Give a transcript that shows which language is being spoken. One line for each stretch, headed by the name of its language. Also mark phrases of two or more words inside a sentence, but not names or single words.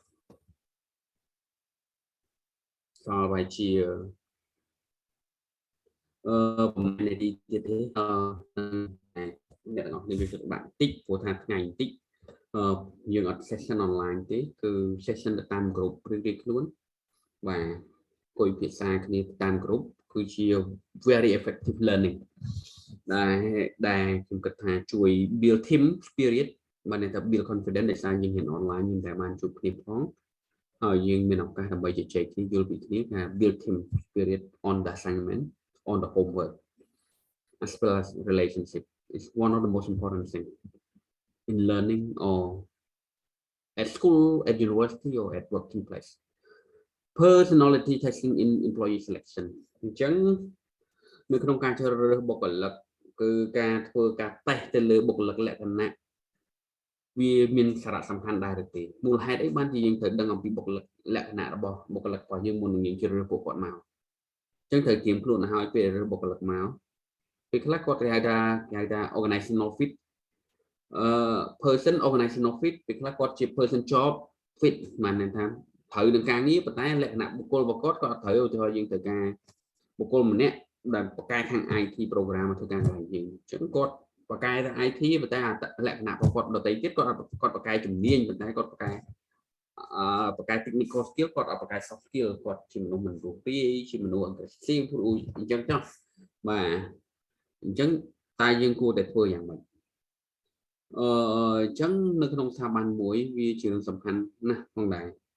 Khmer: សល់វាជាប្រហែលនាទីទៀតទេអ្នកទាំងអស់គ្នាវាពិបាកតិចព្រោះថាថ្ងៃបន្តិចយើងអត់
English: session online
Khmer: ទេគឺ session ទៅតាម group រៀងៗខ្លួនបាទគួយភាសាគ្នាតាម group គឺជា
English: very effective learning
Khmer: ដែលខ្ញុំគិតថាជួយ
English: build team spirit
Khmer: បានន័យថា
English: build confidence
Khmer: ដែលសារយើងហ៊ាន online យើងតែបានជួបគ្នាផងហើយយើងមានឱកាសដើម្បីជជែកគ្នាយល់ពីគ្នាថា
English: build team spirit on the assignment on the homework as well as relationship is one of the most important thing in learning or at school at university or at working place personality testing in employee selection
Khmer: អញ្ចឹងនៅក្នុងការជ្រើសរើសបុគ្គលិកគឺការធ្វើការតេស្តទៅលើបុគ្គលិកលក្ខណៈវាមានសារៈសំខាន់ដែរឬទេមូលហេតុអីបានជាយើង
English: ត្រូវដឹងអំពីបុគ្គលិកលក្ខណៈរបស់បុគ្គលិករបស់យើងមុននឹងយើងជ្រើសរើសពួកគាត់មកអញ្ចឹងត្រូវត្រៀមខ្លួនឲ្យហើយពេលរើសបុគ្គលិកមកពេលខ្លះគាត់គេហៅថា organizational fit person organizational fit ពេលខ្លះគាត់ជា person job fit បាន ន័យថាត្រូវនឹងការងារប៉ុន្តែលក្ខណៈបុគ្គលរបស់គាត់អត់ត្រូវឧទាហរណ៍យើងត្រូវការបុគ្គលម្នាក់ដែលបកកែ ខាង IT program ធ្វើការកន្លែងយើងអញ្ចឹងគាត់បកកែទៅ IT ប៉ុន្តែលក្ខណៈរបស់គាត់ដទៃទៀតគាត់បកកែជំនាញប៉ុន្តែគាត់បកកែ technical skill គាត់អត់បកកែ soft skill គាត់ជាមនុស្សមិនរួសរាយជាមនុស្ស aggressive អញ្ចឹងចុះបាទអញ្ចឹងតែយើងគួរតែធ្វើយ៉ាងម៉េចអញ្ចឹងនៅក្នុងស្ថាប័នមួយវាជារឿងសំខាន់ណាស់ផងដែរ